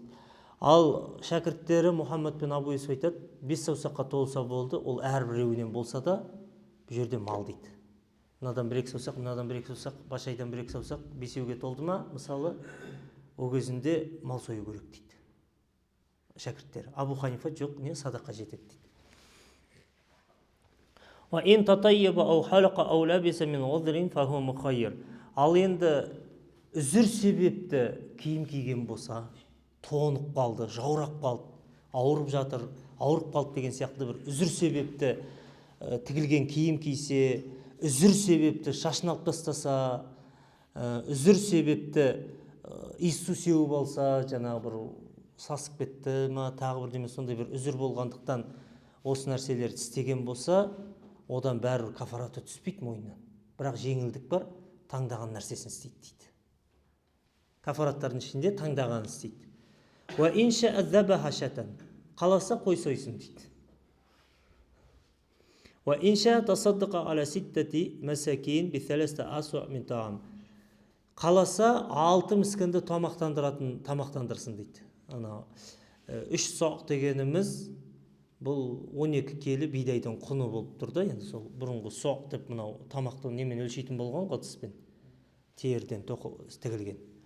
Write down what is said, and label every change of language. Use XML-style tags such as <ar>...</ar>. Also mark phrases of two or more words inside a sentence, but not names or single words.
<kk>Ал шәкірттері Мұхаммад пен Абу Юсуф айтады, 5 саусаққа толса болды, ол әрбіреуінен болса да, бұл жерде мал дейді. Мынадан 1-2 саусақ, мынадан 1-2 саусақ, башайдан 1-2 саусақ, 5-ге толды ма, мысалы, ол кезінде мал сою керек дейді шәкірттері. Абу Ханифа жоқ, не садақа жетеді дейді.</kk> <ar>وَإِنْ تَطَيَّبَ أَوْ حَلَقَ أَوْ لَبِسَ مِنْ عُذْرٍ فَهُوَ مُخَيَّرٌ.</ar> <kk>Ал енді үзір себепті киім киген болса, тоңып қалды, жаурап қалды, ауырып жатыр, ауырып қалды деген сияқты бір үзір себепті тігілген киім кисе, үзір себепті шашын алып тастаса, үзір себепті иіссу сеуіп алса, жаңағы бір сасып кетті ма, тағы бір деме сондай бір үзір болғандықтан осы нәрселерді істеген болса, одан бәрі кафараты түспейді мойнынан. Бірақ жеңілдік бар, таңдаған нәрсесін істейді дейді. Кафараттардың ішінде таңдағанын істейді.</kk> <ar>وَإِنْ شَاءَ ذَبَحَ شَاةً.</ar> <kk>Қаласа қой сойсын дейді.</kk> <ar>وَإِنْ شَاءَ تَصَدَّقَ عَلَى 6 مَسَاكِينَ ب3 أَصُعٍ مِنْ طَعَامٍ.</ar> <kk>Қаласа 6 міскінді тамақтандырсын дейді. 3 соқ дегеніміз бұл 12 келі бидайдың құны болып тұрды. Енді сол бұрынғы соқ деп мынау тамақты немен өлшейтін болған ғой, тіспен, теріден тігілген.</kk>